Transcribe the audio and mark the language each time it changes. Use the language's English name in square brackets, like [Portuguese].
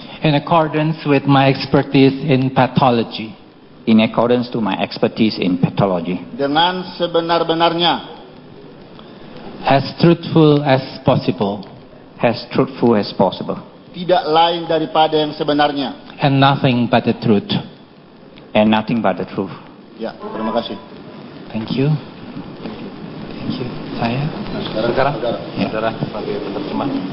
[English] In accordance with my expertise in pathology. In accordance to my expertise in pathology. [Indonesian] Dengan sebenar-benarnya. [English] As truthful as possible. As truthful as possible. [Indonesian] Tidak lain daripada yang sebenarnya. [English] And nothing but the truth. And nothing but the truth. [Indonesian] Ya, terima kasih. [English] Thank you. Thank you. Saya. [Indonesian] Nah, sekarang saudara sebagai penerjemah.